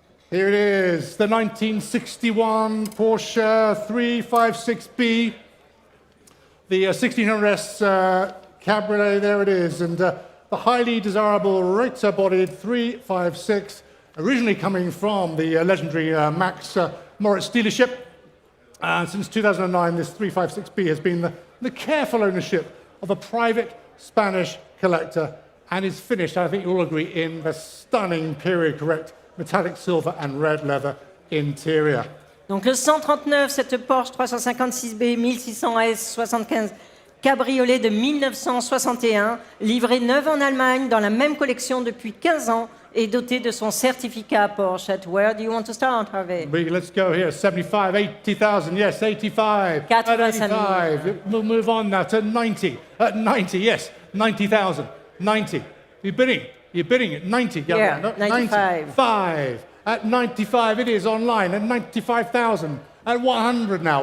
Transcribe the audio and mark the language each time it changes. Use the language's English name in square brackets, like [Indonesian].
[English] Here it is, the 1961 Porsche 356B, the 1600S Cabriolet, there it is, and the highly desirable Reiter-bodied 356, originally coming from the legendary Max Moritz dealership. Since 2009, this 356B has been the careful ownership of a private Spanish collector and is finished, I think you'll agree, in the stunning period-correct metallic silver and red leather interior. [French] Donc le 139, cette Porsche 356B 1600S 75 cabriolet de 1961, livré neuf en Allemagne dans la même collection depuis 15 ans et doté de son certificat Porsche. [English] At where do you want to start, Harvey? Let's go here. 75, 80,000, yes, 85. 85. We'll move on now to 90. At 90, yes, 90,000. 90. You're bidding at 90. Yeah, 95. 95. At 95 it is online. At 95,000. At 100 now.